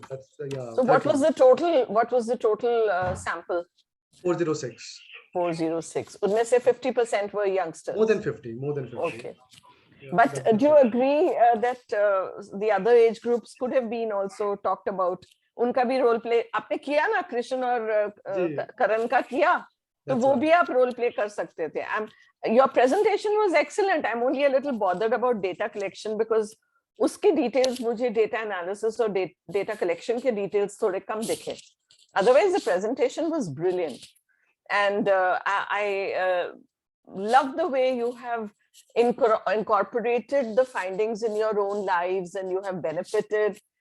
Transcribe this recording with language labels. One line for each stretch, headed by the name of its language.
English: That's yeah. So 30. what was the total? What was the total sample? 406. 406.
Hindi: उनमें से
English: 50% were youngsters. More than 50. Okay. Yeah, but do you agree that the other age groups could have been also talked about?
Hindi: उनका भी role play आपने किया ना, कृष्ण और करण का किया, तो वो भी आप role play कर सकते थे.
English: Your presentation was excellent. I'm only a little bothered about data collection, because
Hindi: उसकी details मुझे data analysis और data collection के details थोड़े कम दिखे.
English: Otherwise, the presentation was brilliant. And I love the way you have incorporated the findings in your own lives, and you have benefited.